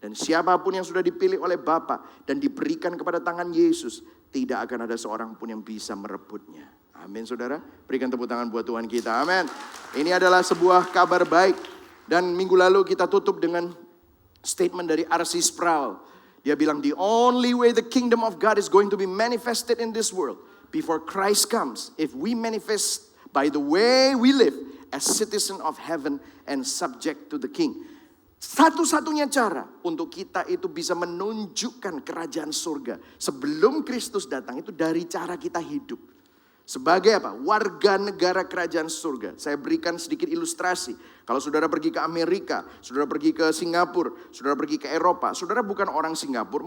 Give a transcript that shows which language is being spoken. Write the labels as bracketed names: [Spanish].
[Indonesian] Dan siapapun yang sudah dipilih oleh Bapa dan diberikan kepada tangan Yesus, tidak akan ada seorang pun yang bisa merebutnya. Amin saudara. Berikan tepuk tangan buat Tuhan kita. Amin. Ini adalah sebuah kabar baik. Dan minggu lalu kita tutup dengan statement dari R.C. Sproul. Dia bilang, [English] the only way the kingdom of God is going to be manifested in this world before Christ comes, if we manifest by the way we live as citizen of heaven and subject to the king. [Indonesian] Satu-satunya cara untuk kita itu bisa menunjukkan kerajaan surga sebelum Kristus datang itu dari cara kita hidup. Sebagai apa? Warga negara kerajaan surga. Saya berikan sedikit ilustrasi. Kalau saudara pergi ke Amerika, saudara pergi ke Singapura, saudara pergi ke Eropa, saudara bukan orang Singapura.